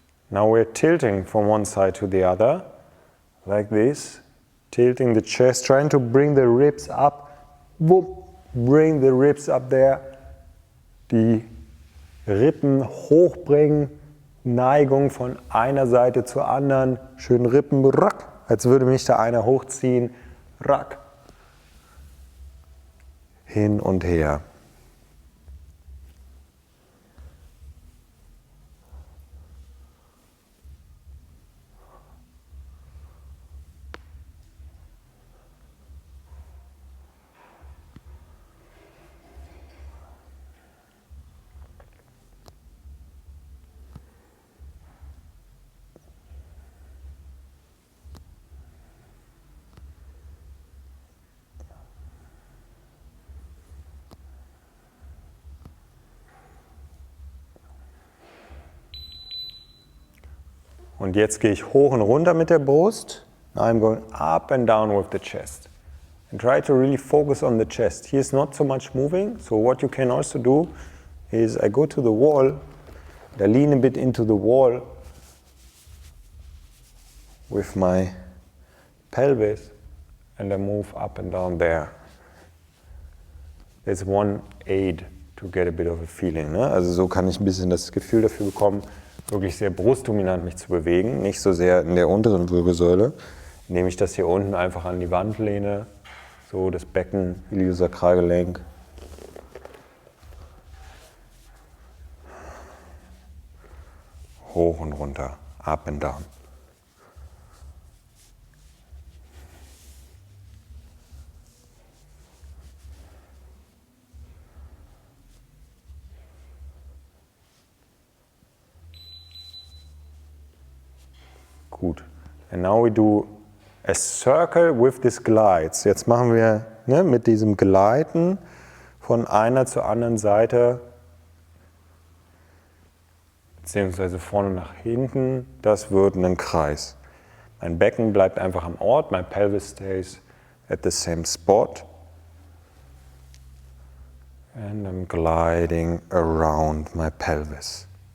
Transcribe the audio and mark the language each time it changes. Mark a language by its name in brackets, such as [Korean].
[English] Now we're tilting from one side to the other, like this. Tilting the chest, trying to bring the ribs up. Bring the ribs up there. [German] Die Rippen hochbringen. Neigung von einer Seite zur anderen. Schön Rippen, rack, als würde mich da einer hochziehen. Rack. Hin und her. Und jetzt gehe ich hoch und runter mit der Brust. [English] Now I'm going up and down with the chest. And try to really focus on the chest. Here is not so much moving. So what you can also do is I go to the wall. I lean a bit into the wall with my pelvis. And I move up and down there. There's one aid to get a bit of a feeling. [German] Ne? Also so kann ich ein bisschen das Gefühl dafür bekommen, wirklich sehr brustdominant mich zu bewegen, nicht so sehr in der unteren Wirbelsäule, indem ich das hier unten einfach an die Wand lehne, so das Becken, Iliosakralgelenk. Hoch und runter, [English] up and down. Gut. And now we do a circle with these glides. [German] Jetzt machen wir mit diesem Gleiten von einer zur anderen Seite, beziehungsweise vorne nach hinten, das wird ein Kreis. Mein Becken bleibt einfach am Ort, [English] my pelvis stays at the same spot. And I'm gliding around my pelvis.